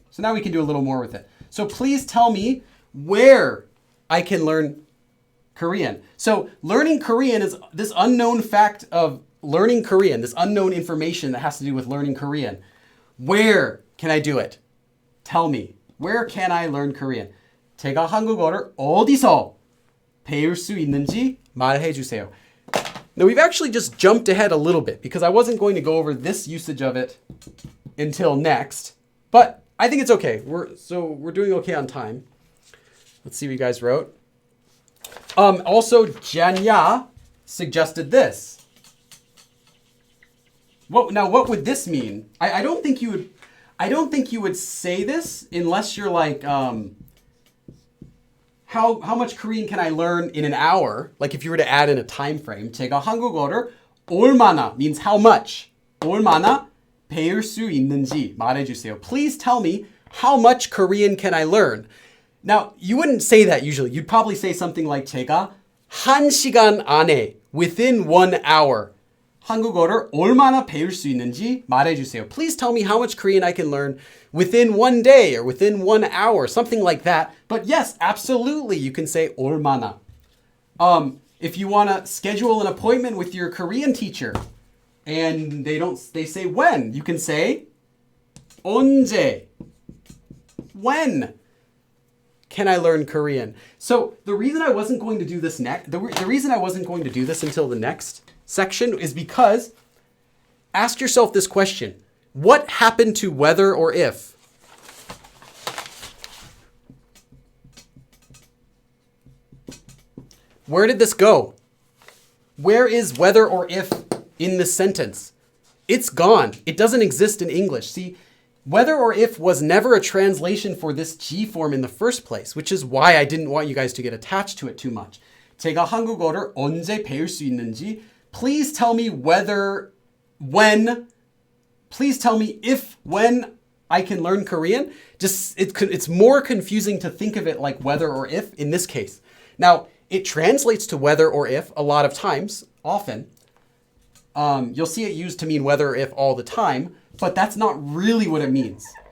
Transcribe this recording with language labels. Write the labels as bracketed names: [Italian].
[English] So now we can do a little more with it. So please tell me where I can learn Korean. So learning Korean is this unknown fact of learning Korean, this unknown information that has to do with learning Korean. Where can I do it? Tell me. Where can I learn Korean? [Korean] 제가 한국어를 어디서 배울 수 있는지 말해주세요. [English] Now we've actually just jumped ahead a little bit because I wasn't going to go over this usage of it until next, but I think it's okay. We're doing okay on time. Let's see what you guys wrote. Also, Janya suggested this. What would this mean? I don't think you would say this unless you're like, how much Korean can I learn in an hour? Like if you were to add in a time frame. [Korean] 제가 한국어를 얼마나 [English] means how much. 얼마나 배울 수 있는지 말해주세요. Please tell me how much Korean can I learn? Now, you wouldn't say that usually. You'd probably say something like [Korean] 제가 1시간 안에, [English] within 1 hour, [Korean] 한국어를 얼마나 배울 수 있는지 말해주세요. [English] Please tell me how much Korean I can learn within 1 day or within 1 hour, something like that. But yes, absolutely, you can say 얼마나. If you want to schedule an appointment with your Korean teacher and they say when, you can say 언제. When can I learn Korean? So the reason I wasn't going to do this the reason I wasn't going to do this until the next section is because ask yourself this question. What happened to whether or if? Where did this go? Where is whether or if in this sentence? It's gone. It doesn't exist in English. See, whether or if was never a translation for this G form in the first place, which is why I didn't want you guys to get attached to it too much. [Korean] 제가 한국어를 언제 배울 수 있는지. [English] Please tell me when. Please tell me when I can learn Korean. It's more confusing to think of it like whether or if in this case. Now, it translates to whether or if a lot of times, often. You'll see it used to mean whether or if all the time, but that's not really what it means.